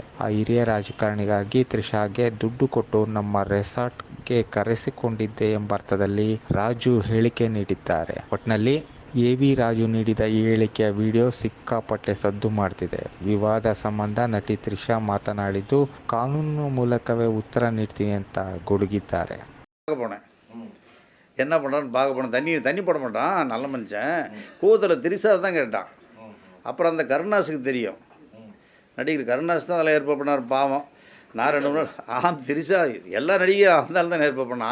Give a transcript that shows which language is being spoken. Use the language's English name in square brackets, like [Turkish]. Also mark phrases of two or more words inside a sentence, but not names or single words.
[Kannada] ಆ ಹಿರಿಯ ರಾಜಕಾರಣಿಗಾಗಿ ತ್ರಿಷಾಗೆ ದುಡ್ಡು ಕೊಟ್ಟು ನಮ್ಮ ರೆಸಾರ್ಟ್ಗೆ ಕರೆಸಿಕೊಂಡಿದ್ದೆ ಎಂಬ ಅರ್ಥದಲ್ಲಿ ರಾಜು ಹೇಳಿಕೆ ನೀಡಿದ್ದಾರೆ. ಒಟ್ನಲ್ಲಿ ಎ.ವಿ. ರಾಜು ನೀಡಿದ ಈ ಹೇಳಿಕೆಯ ವಿಡಿಯೋ ಸಿಕ್ಕಾಪಟ್ಟೆ ಸದ್ದು ಮಾಡ್ತಿದೆ. ವಿವಾದ ಸಂಬಂಧ ನಟಿ ತ್ರಿಷಾ ಮಾತನಾಡಿದ್ದು, ಕಾನೂನು ಮೂಲಕವೇ ಉತ್ತರ ನೀಡ್ತೀನಿ ಅಂತ ಗುಡುಗಿದ್ದಾರೆ. [Tamil] என்ன பண்ணுறான்னு பார்க்க போனேன். தண்ணி போட மாட்டான், நல்ல மனுஷன். கூத்தில் திரிசா தான் கேட்டான். அப்புறம் அந்த கருணாஸுக்கு தெரியும், நடிகர் கருணாஸ் தான் அதில் ஏற்பாடு பண்ணார். பாவம், நான் 2 மூணு திரிசா எல்லா நடிகையும் இருந்தாலும் தான் ஏற்பாடு பண்ணேன்.